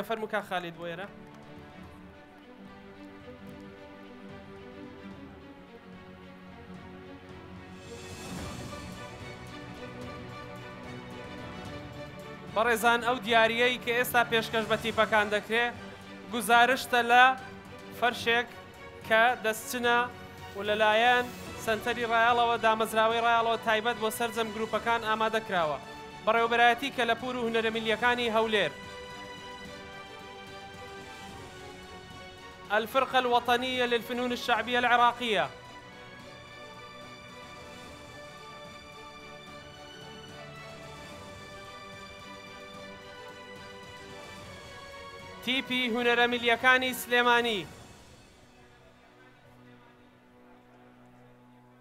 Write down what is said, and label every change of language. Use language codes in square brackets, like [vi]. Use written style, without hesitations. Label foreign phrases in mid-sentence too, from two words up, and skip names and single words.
[ckb] فەرموو کاک خالید بۆ ئێرە. بەڕێزان، ئەو دیاریەی کە ئێستا پێشکەش بە تیپەکان دەکرێت گوزارشتە لە فەرشێک کە دەستچنە و لەلایەن سنتەری ڕایەڵەوە دامەزراوەی ڕایەڵەوە تایبەت بۆ سەرجەم گروپەکان ئامادە کراوە. بەڕێوەبەرایەتی کەلەپور و هونەرە میلیەکانی هەولێر. الفرقة الوطنية للفنون الشعبية العراقية. تیپی هونەرە میلیەکانی سلێمانی.